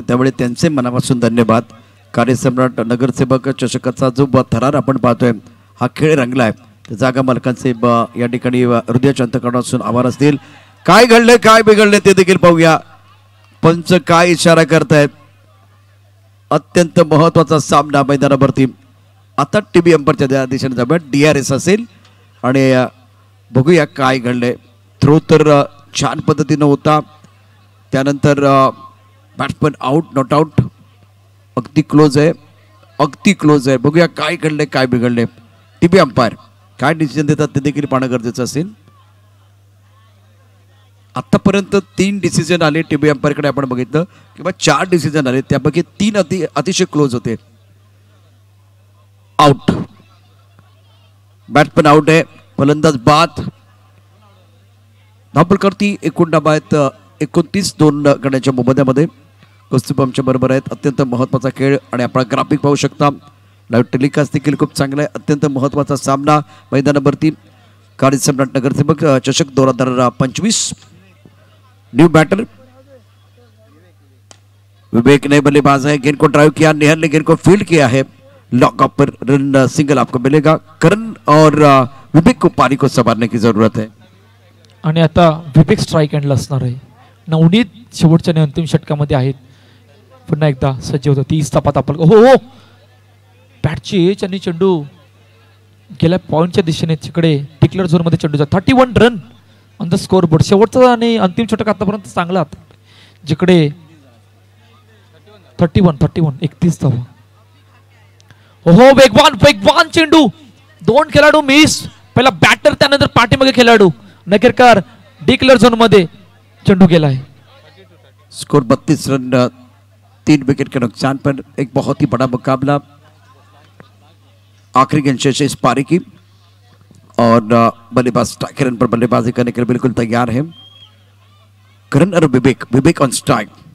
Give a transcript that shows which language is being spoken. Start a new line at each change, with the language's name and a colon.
Marathi: त्यामुळे त्यांचे मनापासून धन्यवाद. कार्यसम्राट नगरसेवक चषकाचा जो थरार आपण पाहतोय, हा खेळ रंगला आहे. जागा मालकांचे या ठिकाणी हृदयाच्या अंतःकरणापासून आभार असतील. काय घडले काय बिघडले ते देखील पाहूया. पंच काय इशारा करतायत. अत्यंत महत्वाचा सामना मैदानावरती. आता टीबी अंपायरच्या दिशेने जाऊया. DRS असेल आणि बघूया काय घडले. थ्रो तर छान पद्धतीनं होता. त्यानंतर बॅट्समन आउट, नॉट आउट. अगदी क्लोज आहे, अगदी क्लोज आहे. बघूया काय घडले काय बिघडले. टीबी अंपायर काय डिसिजन देतात ते देखील पाहणं गरजेचं असेल. आतापर्यंत 3 डिसिजन आले टीबी अंपायरकडे आपण बघितलं किंवा 4 डिसिजन आले, त्यापैकी 3 अतिशय क्लोज होते. आउट, बॅट्समन आउट आहे. फलंदाज बाद. धावफलकावरती एकूण डाबा आहेत 29. 2 गड्यांच्या मोबदल्यामध्ये. कौस्तुभ आमच्या बरोबर आहेत. अत्यंत महत्त्वाचा खेळ आणि आपण ग्राफिक पाहू शकता. लाईव्ह टेलिकास्ट देखील खूप चांगला आहे. अत्यंत महत्त्वाचा सामना मैदानावरती. कार्यसम्राट नगरसेवक चषक 2025.
Hindi: न्यू बैटर विवेक ने बल्लेबाज है. गेंद को ड्राइव किया. नेहल ने गेंद को फील्ड किया है. लॉकअप पर रन सिंगल आपको मिलेगा. करण और विवेक को पारी को संभालने की जरूरत है.
Marathi: आणि आता विवेक स्ट्राइक एंडला असणार आहे. नवनीत शेवटच्या आणि अंतिम षटकामध्ये आहेत. पुन्हा एकदा सज्ज होतो. 30 धावा आपण. हो हो, बॅटची एज आणि चेंडू गेल्या पॉइंटच्या दिशेने तिकडे डिक्लेअर झोन मध्ये चेंडू जातो.
English: 31 run on the score board.
Marathi: शेवटचा आणि अंतिम षटक आतापर्यंत चांगला होता, जिकडे 31 31 धावा. हो वेगवान वेगवान चेंडू. 2 खेळाडू मिस. पहिला बॅटर त्यानंतर पाठीमागे खेळाडू नकेरकर डिक्लेअर झोन मध्ये चेंडू गेला है।
Hindi: स्कोर 32 रन 3 विकेट के नुकसान पर एक बहुत ही बड़ा मुकाबला आखिरी गेंद इस पारी की और बल्लेबाज स्ट्राइक रन पर बल्लेबाजी करने के लिए बिल्कुल तैयार है। करण और विवेक ऑन स्ट्राइक।